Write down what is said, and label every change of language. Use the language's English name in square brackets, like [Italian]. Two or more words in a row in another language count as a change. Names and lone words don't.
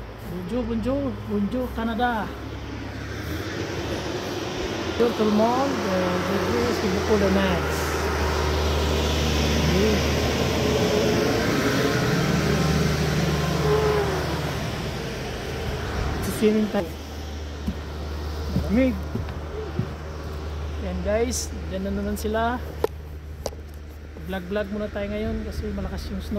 [French] Bonjour, bonjour, bonjour Canada. Bonjour tout le monde, c'est beaucoup de neige. [English] Swimming time. [Filipino] Malamig. Yan guys, dyan na naman sila. Vlog muna tayo ngayon kasi malakas yung snow.